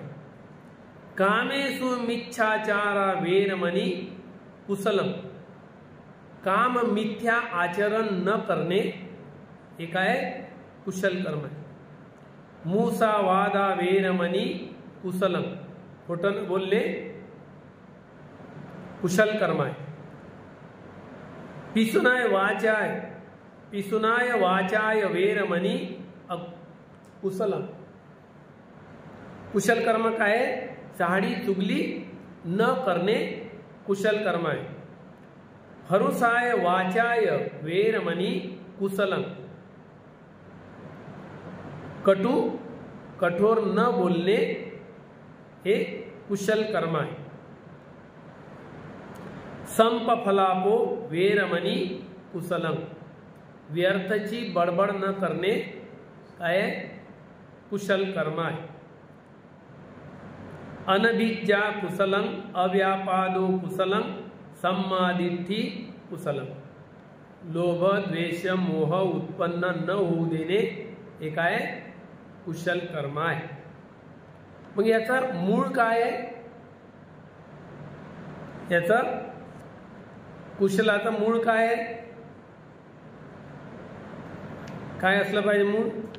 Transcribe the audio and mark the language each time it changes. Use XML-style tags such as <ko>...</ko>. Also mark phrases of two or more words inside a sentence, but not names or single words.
<pi>कामेषु मिच्छाचारा वेरमणी कुशलम.</pi> <mr>काम मिथ्या आचरण न करणे हे काय? कुशल कर्म आहे.</mr> <pi>मुसावादा वेरमणी कुशलम.</pi> <mr>खोटं बोलणे कुशल कर्म आहे.</mr> <pi>पिसुनाय वाचाय वेरमणी कुशलम.</pi> <mr>कुशल कर्म काय आहे? चहाडी चुगली न करणे कुशल कर्म आहे.</mr> <pi>हरुषाय वाचाय वेरमणी कुशलम.</pi> <mr>कठोर न बोलणे हे कुशल कर्म आहे.</mr> <pi>संपफलापो वेरमणी कुशलम.</pi> <mr>व्यर्थची बडबड न करणे काय? कुशल कर्म आहे.</mr> <pi>अनभिज्ञा कुशलम. अव्यापादो कुशलम. सम्मादिठी कुशलम.</pi> <mr>लोभ, द्वेष, मोह उत्पन्न न होऊ देणे हे काय? कुशल कर्म आहे. मग याचा मूळ काय आहे? याचा कुशलाचं मूळ काय आहे? काय असलं पाहिजे मूळ?</mr>